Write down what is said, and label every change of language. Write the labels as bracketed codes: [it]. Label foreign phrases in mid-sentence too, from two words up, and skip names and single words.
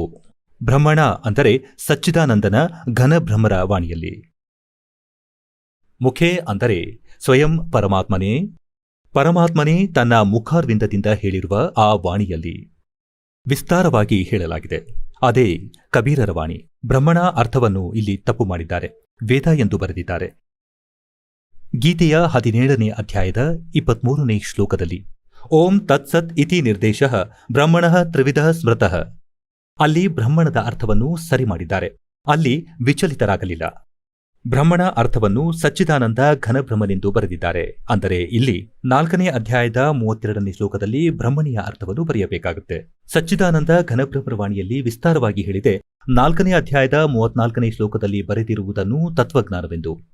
[kn] ಬ್ರಹ್ಮಣ ಅಂದರೆ ಸಚ್ಚಿದಾನಂದನ ಘನಬ್ರಹ್ಮರ ವಾಣಿಯಲ್ಲಿ, ಮುಖೆ ಅಂದರೆ ಸ್ವಯಂ ಪರಮಾತ್ಮನೇ, ಪರಮಾತ್ಮನೇ ತನ್ನ ಮುಖಾರ್ವಿಂದದಿಂದ ಹೇಳಿರುವ ಆ ವಾಣಿಯಲ್ಲಿ ವಿಸ್ತಾರವಾಗಿ ಹೇಳಲಾಗಿದೆ. ಅದೇ ಕಬೀರರ ವಾಣಿ. ಬ್ರಹ್ಮಣ ಅರ್ಥವನ್ನು ಇಲ್ಲಿ ತಪ್ಪು ಮಾಡಿದ್ದಾರೆ, ವೇದ ಎಂದು ಬರೆದಿದ್ದಾರೆ. ಗೀತೆಯ 17ನೇ ಅಧ್ಯಾಯದ 23ನೇ ಶ್ಲೋಕದಲ್ಲಿ [sa] ಓಂ ತತ್ಸತ್ ಇತಿ ನಿರ್ದೇಶಃ ಬ್ರಹ್ಮಣಃ ತ್ರಿವಿಧ ಸ್ಮೃತಃ, [kn] ಅಲ್ಲಿ ಬ್ರಹ್ಮಣದ ಅರ್ಥವನ್ನು ಸರಿ ಮಾಡಿದ್ದಾರೆ. ಅಲ್ಲಿ ವಿಚಲಿತರಾಗಲಿಲ್ಲ. ಬ್ರಹ್ಮಣ ಅರ್ಥವನ್ನು ಸಚ್ಚಿದಾನಂದ ಘನಬ್ರಹ್ಮನೆಂದು ಬರೆದಿದ್ದಾರೆ. ಅಂದರೆ ಇಲ್ಲಿ 4ನೇ ಅಧ್ಯಾಯದ 32ನೇ ಶ್ಲೋಕದಲ್ಲಿ ಬ್ರಹ್ಮಣಿಯ ಅರ್ಥವನ್ನು ಬರೆಯಬೇಕಾಗುತ್ತೆ. ಸಚ್ಚಿದಾನಂದ ಘನಬ್ರಹ್ಮವಾಣಿಯಲ್ಲಿ ವಿಸ್ತಾರವಾಗಿ ಹೇಳಿದೆ. 4ನೇ ಅಧ್ಯಾಯದ 34ನೇ ಶ್ಲೋಕದಲ್ಲಿ ಬರೆದಿರುವುದನ್ನು ತತ್ವಜ್ಞಾನವೆಂದು.